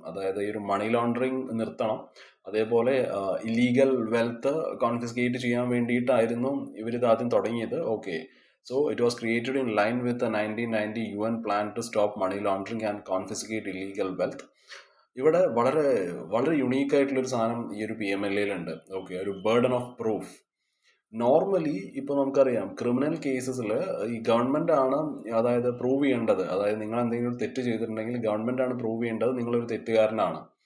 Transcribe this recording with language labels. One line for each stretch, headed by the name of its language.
Malayalam: അതായത് ഈ ഒരു മണി ലോണ്ടറിങ് നിർത്തണം, അതേപോലെ ഇല്ലീഗൽ വെൽത്ത് കോൺഫിസ്കേറ്റ് ചെയ്യാൻ വേണ്ടിയിട്ടായിരുന്നു ഇവരിത് ആദ്യം തുടങ്ങിയത്.
English: Okay, so it was created in line with the 1990 UN plan to stop money laundering and confiscate illegal wealth.
Malayalam: ഇവിടെ വളരെ വളരെ യുണീക്ക് ആയിട്ടുള്ളൊരു സാധനം ഈ ഒരു PMLA-യിലുണ്ട്. ഓക്കെ, ഒരു ബർഡൻ ഓഫ് പ്രൂഫ്. നോർമലി ഇപ്പോൾ നമുക്കറിയാം ക്രിമിനൽ കേസസിൽ ഈ ഗവൺമെന്റ് ആണ് അതായത് പ്രൂവ് ചെയ്യേണ്ടത്. അതായത് നിങ്ങൾ എന്തെങ്കിലും ഒരു തെറ്റ് ചെയ്തിട്ടുണ്ടെങ്കിൽ ഗവൺമെന്റ് ആണ് പ്രൂവ് ചെയ്യേണ്ടത് നിങ്ങളൊരു തെറ്റുകാരനാണ്.